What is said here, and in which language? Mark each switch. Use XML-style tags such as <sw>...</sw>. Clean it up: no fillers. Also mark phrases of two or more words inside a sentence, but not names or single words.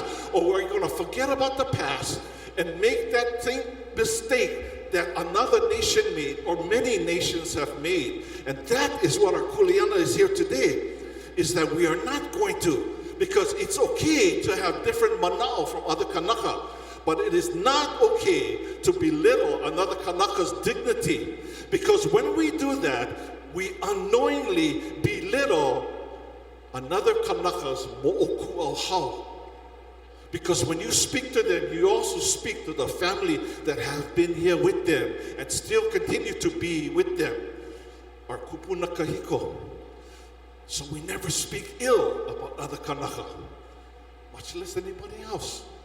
<en>Or are you going to forget about the past and make that same mistake that another nation made or many nations have made? And that is what our kuleana is here today, is that we are not going to, because it's okay to have different manaʻo from other kanaka, but it is not okay to belittle another kanaka's dignity, because when we do that, we unknowingly belittle another kanaka's moʻokuʻauhau. Because when you speak to them, you also speak to the family that have been here with them and still continue to be with them.</en> <haw>Our kupuna kahiko.</haw> <en>So we never speak ill about other kanaka, much less anybody else.</en>